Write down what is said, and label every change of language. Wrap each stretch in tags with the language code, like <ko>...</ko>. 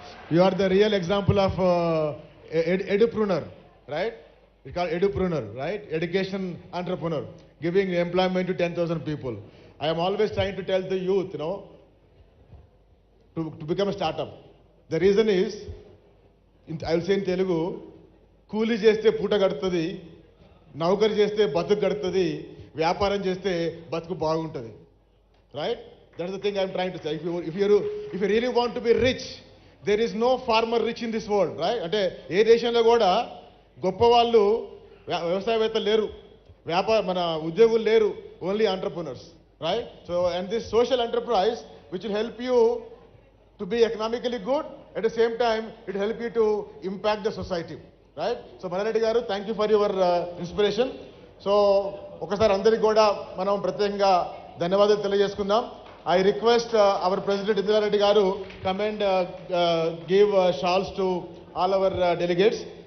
<en>You are the real example of edupreneur, right? It's called edupreneur, right? Education entrepreneur, giving employment to 10,000 people. I am always trying to tell the youth, to become a startup. The reason is, I will say in Telugu,</en> <te>కూలి చేస్తే పూట గడుతుంది, నౌకరి చేస్తే బతుకు గడుతుంది, వ్యాపారం చేస్తే బతుకు బాగుంటుంది, right?</te> <en>That's the thing I'm trying to say. If you really want to be rich, there is no farmer rich in this world, right?</en> <te>అంటే ఏ దేశంలో కూడా గొప్ప వాళ్ళు వ్యవసాయవేత్తలు లేరు, మన ఉద్యోగులు లేరు, only entrepreneurs, right?</te> <en>So and this social enterprise which will help you to be economically good, at the same time it help you to impact the society, right? So Malareddy garu, thank you for your inspiration.</en> <te>So ఒకసారి అందరికి కూడా మనం ప్రత్యేకంగా ధన్యవాదాలు తెలియజేసుకుందాం.</te> <en>I request our President Indira Reddy garu come and give shawls to all our delegates.</en>